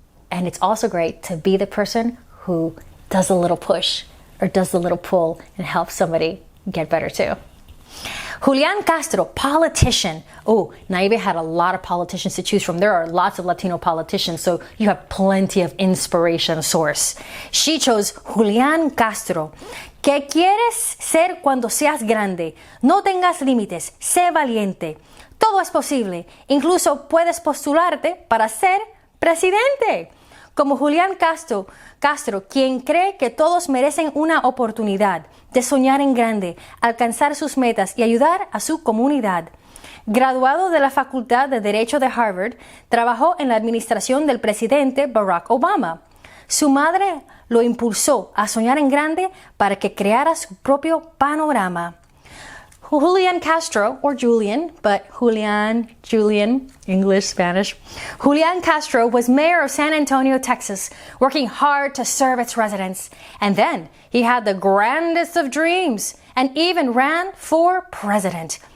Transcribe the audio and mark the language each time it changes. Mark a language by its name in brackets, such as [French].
[English] And it's also great to be the person who does a little push or does the little pull and helps somebody get better too. Julian Castro, politician. Oh, Naive had a lot of politicians to choose from. There are lots of Latino politicians, so you have plenty of inspiration source. She chose Julian Castro. [Spanish] ¿Qué quieres ser cuando seas grande? No tengas límites, sé valiente. Todo es posible. Incluso puedes postularte para ser presidente. Como Julian Castro, quien cree que todos merecen una oportunidad de soñar en grande, alcanzar sus metas y ayudar a su comunidad. Graduado de la Facultad de Derecho de Harvard, trabajó en la administración del presidente Barack Obama. Su madre lo impulsó a soñar en grande para que creara su propio panorama. [English] Julian Castro, or Julian, but Julian, English, Spanish. Julian Castro was mayor of San Antonio, Texas, working hard to serve its residents. And then he had the grandest of dreams and even ran for president.